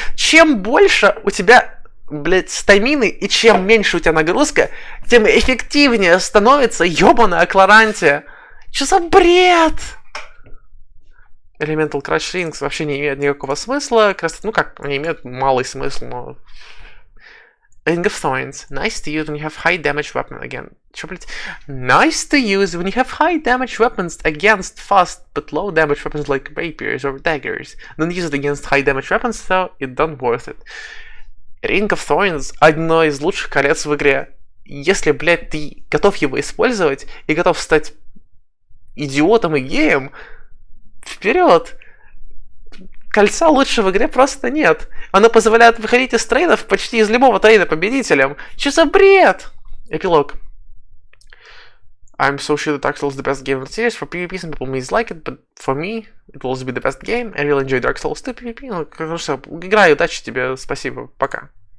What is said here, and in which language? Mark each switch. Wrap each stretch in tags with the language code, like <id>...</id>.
<ru>Чем больше у тебя, блять, стамины и чем меньше у тебя нагрузка, тем эффективнее становится ёбаная Кларантия. Чё за бред? Elemental Crush Rings вообще не имеет никакого смысла. Ну как, они имеют малый смысл, но...</ru> <en>Ring of Thorns. Nice to use when you have high damage weapon again.</en> <ru>Чё, блять?</ru> <en>Nice to use when you have high damage weapons against fast but low damage weapons like rapiers or daggers. Don't use it against high damage weapons, so it don't worth it.</en> <ru>Ring of Thorns одно из лучших колец в игре. Если, блять, ты готов его использовать и готов стать идиотом и геем, вперед! Кольца лучше в игре просто нет. Оно позволяет выходить из трейдов почти из любого трейда победителем. Че за бред? Эпилог.</ru> <en>I'm so sure that Dark Souls is the best game in the series. For PvP, some people may dislike it, but for me, it will also be the best game. I really enjoy Dark Souls 2 PvP.</en> <ru>Ну, что, играй, удачи тебе, спасибо, пока.</ru>